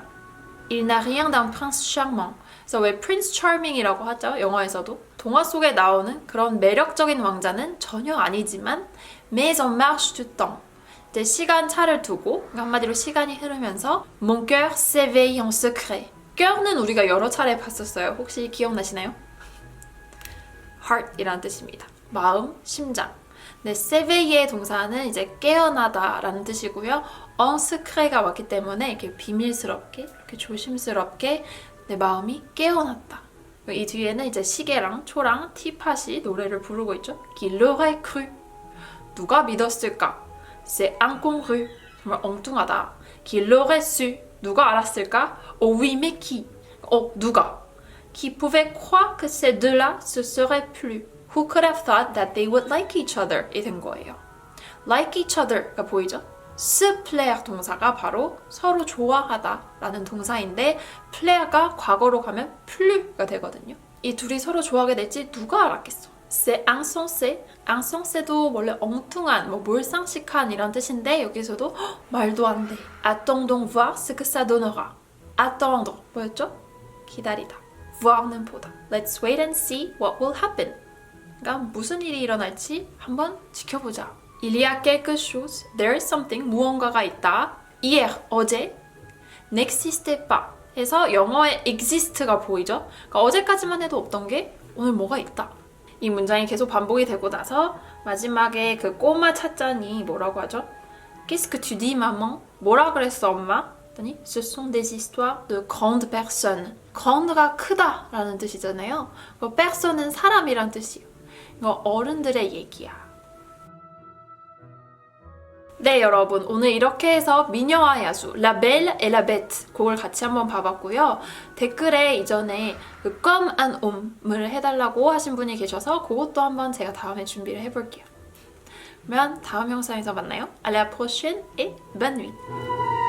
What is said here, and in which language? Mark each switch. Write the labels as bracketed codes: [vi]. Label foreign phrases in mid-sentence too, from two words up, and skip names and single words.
[fr] Il n'a rien d'un prince charmant. [ko] 그래서 왜 [en] Prince Charming [ko] 이라고 하죠? 영화에서도. 동화 속에 나오는 그런 매력적인 왕자는 전혀 아니지만 [fr] Mais en marche du temps. [ko] 이제 시간차를 두고 그러니까 한마디로 시간이 흐르면서 [fr] Mon cœur s'éveille en secret. [ko] cœur는 우리가 여러 차례 봤었어요. 혹시 기억나시나요? heart이라는 뜻입니다. 마음, 심장. 네, s'éveiller 동사는 이제 깨어나다 라는 뜻이고요. [fr] en secret [ko] 가 왔기 때문에 이렇게 비밀스럽게, 이렇게 조심스럽게 내 마음이 깨어났다. 이 뒤에는 이제 시계랑 초랑 티팟이 노래를 부르고 있죠. [fr] Qui l'aurait cru. [ko] 누가 믿었을까? [fr] C'est incongru. [ko] 정말 엉뚱하다. [fr] Qui l'aurait su. [ko] 누가 알았을까? [fr] Oh oui, mais qui? [ko] 누가? [fr] Qui pouvait croire que ces deux-là se seraient plus? [en] Who could have thought that they would like each other? [ko] 이 된 거예요. [en] Like each other가 [ko] 보이죠? [fr] se plaire [ko] 동사가 바로 서로 좋아하다 라는 동사인데 plaire가 과거로 가면 plu가 되거든요. 이 둘이 서로 좋아하게 될지 누가 알았겠어? [fr] C'est insensé. [ko] insensé도 원래 엉뚱한, 몰상식한 이란 뜻인데 여기서도 말도 안 돼. [fr] Attends donc voir ce que ça donnera. [ko] Attendre 뭐였죠? 기다리다. voir는 보다. [en] Let's wait and see what will happen. [ko] 그러니까 무슨 일이 일어날지 한번 지켜보자. [fr] Il y a quelque chose. [en] There is something. [ko] 무언가가 있다. [fr] Hier, 어제. N'existait pas. [ko] 해서 영어에 exist가 보이죠? 그러니까 어제까지만 해도 없던 게 오늘 뭐가 있다. 이 문장이 계속 반복이 되고 나서 마지막에 그 꼬마 찻잔이 뭐라고 하죠? [fr] Qu'est-ce que tu dis, maman? [ko] 뭐라 그랬어, 엄마? [fr] 했더니 Ce sont des histoires de grandes personnes. [ko] grande가 크다 라는 뜻이잖아요. personne은 사람이란 뜻이에요. 이거 어른들의 얘기야. 네, 여러분. 오늘 이렇게 해서 미녀와 야수, [fr] La Belle et la Bête [ko] 곡을 같이 한번 봐봤고요. 댓글에 이전에 그 [fr] comme un homme [ko] 을 해달라고 하신 분이 계셔서 그것도 한번 제가 다음에 준비를 해볼게요. 그러면 다음 영상에서 만나요. [fr] À la prochaine et bonne nuit.